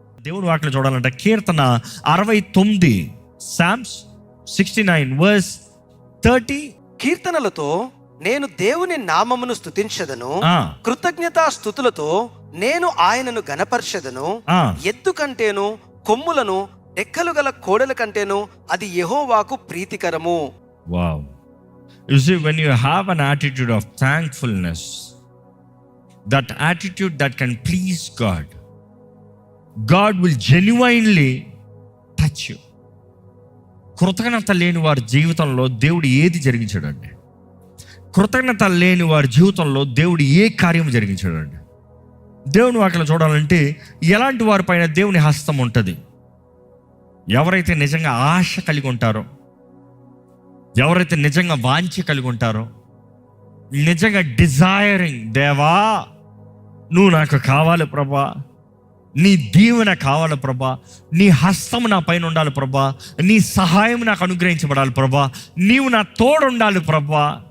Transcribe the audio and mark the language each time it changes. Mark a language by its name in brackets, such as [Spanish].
[Telugu] దేవుని వాక్యం చూడాలంటే కీర్తన 69 Psalms 69:30 కీర్తనలతో నేను దేవుని నామమును స్తుతించెదను, కృతజ్ఞతా స్తుతులతో నేను ఆయనను గణపరచెదను. ఎద్దు కంటేను కొమ్ములను రెక్కలు గల కోడెల కంటేను అది యెహోవాకు ప్రీతికరము. [English] Wow. You see, when you have an attitude of thankfulness, that attitude that can please God, God will genuinely touch you. [Telugu] కృతజ్ఞత లేని వారి జీవితంలో దేవుడు ఏది జరిగించాడండి? కృతజ్ఞత లేని వారి జీవితంలో దేవుడు ఏ కార్యం జరిగించాడండి? దేవుని వాక్యం చూడాలంటే ఎలాంటి వారిపైన దేవుని హస్తం ఉంటుంది? ఎవరైతే నిజంగా ఆశ కలిగి ఉంటారో, ఎవరైతే నిజంగా వాంఛ కలిగి ఉంటారో, నిజంగా డిజైరింగ్, దేవా నువ్వు నాకు కావాలి ప్రభా, నీ దీవెన కావాలి ప్రభా, నీ హస్తం నా పైన ఉండాలి ప్రభా, నీ సహాయం నాకు అనుగ్రహించబడాలి ప్రభా, నీవు నా తోడు ఉండాలి ప్రభా.